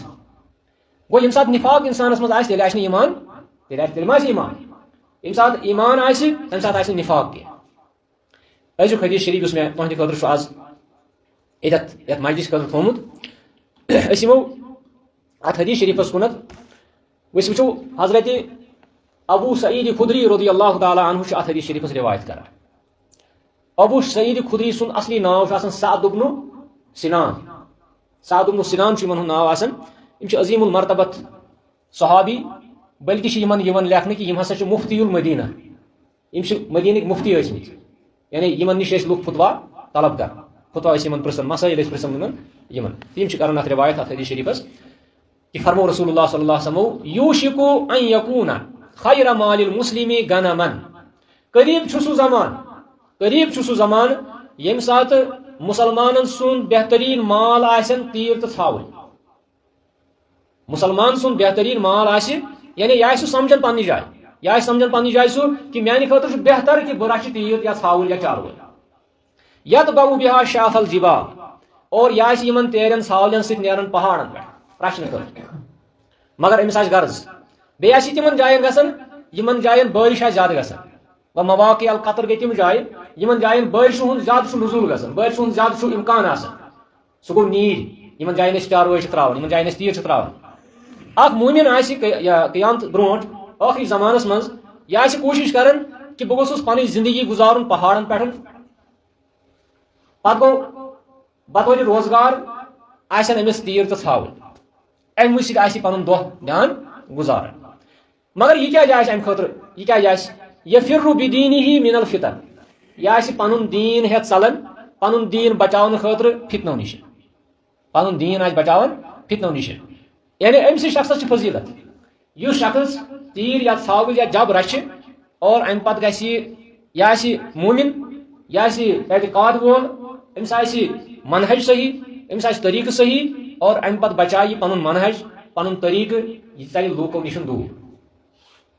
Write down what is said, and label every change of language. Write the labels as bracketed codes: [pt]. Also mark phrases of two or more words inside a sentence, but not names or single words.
[ks] گوٚو ییٚمہِ ساتہٕ نفاق انسانس منٛز آسہِ تیٚلہِ آسہِ نہٕ ایٖمان، تیٚلہِ ما آسہِ ایٖمان. ییٚمہِ ساتہٕ ایٖمان آسہِ تمہِ ساتہٕ آسہِ نہٕ نفاق کینٛہہ. أزیُک حدیث شریٖف یُس مےٚ تُہنٛدِ خٲطرٕ چھُ آز یتھ مجلس خٲطرٕ تھوٚومُت. أسۍ یِمو اتھ حدیث شریٖفس کُنتھ. أسۍ وٕچھو حضرت ابو سعید خدری رضی اللہ تعالیٰ عنہ چھُ اتھ حدیث شریٖفس روایت کران. ابو سعید خدری سُنٛد اصلی ناو چھُ آسان سعد بن سنان. سعد بن سنان چھُ یِمن ہُنٛد ناو آسان. یِم چھِ عظیٖم المرتبت صحابی. بلکہ چھِ یِمن یِوان لیکھنہٕ کہ یِم ہسا چھِ [ar] مفتی المدینہ. [ks] یِم چھِ مدیٖنٕکۍ مفتی ٲسمٕتۍ. یعنی یِمن نِش ٲسۍ لُکھ فتوا طلب کر، فتوا ٲسۍ یِمن پرژھان، مسٲیل ٲسۍ پرژھان یِمن. تِم چھِ کران اتھ روایت اتھ حدیث شریٖفس کہ فرمو رسول اللہ صلی اللہ علیہ وسلم [ar] یوشک ان یکون خیر مال المسلم غنما. [ks] قریب چھُ سُہ زمان ییٚمہِ ساتہٕ مُسلمانن سُنٛد بہتریٖن مال آسن تیٖر تہٕ ژھاوٕلۍ. مُسلمان سُنٛد بہتریٖن مال آسہِ یعنی یہِ آسہِ سُہ سمجھان پننہِ جایہِ سُہ کہ میانہِ خٲطرٕ چھُ بہتر کہ بہٕ رچھِ تیٖر یا ژھاوٕلۍ یا چاروٲے. [ar] یتبع بها شاف الجبال. [ks] اور یہِ آسہِ یِمن تیرٮ۪ن ژھاوٕلٮ۪ن سۭتۍ نیران پہاڑن پٮ۪ٹھ رچھنہٕ خٲطرٕ. مگر أمِس آسہِ غرض. بیٚیہِ آسہِ تِمن جاین گژھان یِمن جاین بٲرِش آسہِ زیادٕ گژھان. [ar] و مواقع القطر [ks] گٔے تِم جایہِ یِمن جاین بٲرشہِ ہُنٛد زیادٕ چھُ نزوٗل گژھان، بٲرشہِ ہُنٛد زیادٕ چھُ اِمکان آسان. سُہ گوٚو نیٖرۍ یِمن جاین أسۍ چاروٲے چھِ تراوان، یِمن جاین أسۍ تیٖر چھِ تراوان. اکھ موٗمِن آسہِ قیامت برونٛٹھ ٲخری زمانس منٛز یہِ آسہِ کوٗشش کران کہ بہٕ گوٚژھُس پنٕنۍ زندگی گُزارُن پہاڑن پٮ۪ٹھ. پتہٕ گوٚو بطورِ روزگار آسن أمِس تیٖر تہٕ ژھاوٕلۍ. امہِ مٔزیٖد آسہِ پنُن دۄہ دیان گُزاران. مگر یہِ کیٛازِ آسہِ امہِ خٲطرٕ، یہِ کیٛازِ آسہِ [ar] یفر بدینہ من الفتن. [ks] یہِ آسہِ پنُن دیٖن ہٮ۪تھ ژلان، پنُن دیٖن بچاونہٕ خٲطرٕ فتنو نِش. پنُن دیٖن آسہِ بچاوان فتنو نِش. یعنی أمسٕے شخصس چھِ فضیلت. یُس شخص تیٖر یا ژھاوٕلۍ یا جب رچھِ اور امہِ پتہٕ گژھِ یہِ آسہِ موٗمِن، یہِ آسہِ اعتقاد وول، أمِس آسہِ منہج صحیح، أمِس آسہِ طریٖقہٕ صحیح اور امہِ پتہٕ بچایہِ یہِ پنُن منہج پنُن طریٖقہٕ، یہِ ژلہِ لوٗکو نِش دوٗر.